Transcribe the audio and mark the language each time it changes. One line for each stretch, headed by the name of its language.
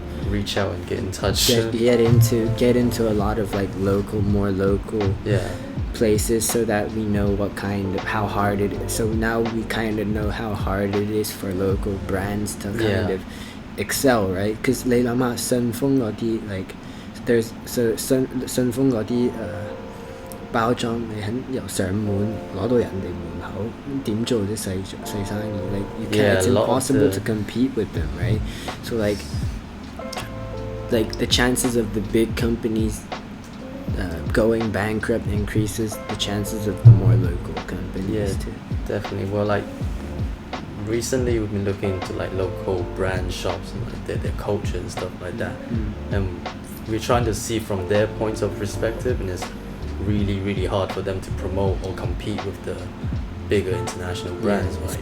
English: reach out and get in touch. Get into a lot of like more local places so that we know how hard it is. So now we kind of know how hard it is for local brands to kind of excel, right? Because like Sun Fung
Cantonese: or like there's Sun Fung嗰啲包裝你由上門攞到人哋門口，點做啲細生意？
English: Like you can't, it's impossible to compete with them, right? So like the chances of the big companies going bankrupt increases the chances of the more local companies too. Definitely. Well, like recently we've been looking into like local brand shops and like their culture and stuff like that, and we're trying to see from their points of perspective, and it's really hard for them to promote or compete with the bigger international brands, right?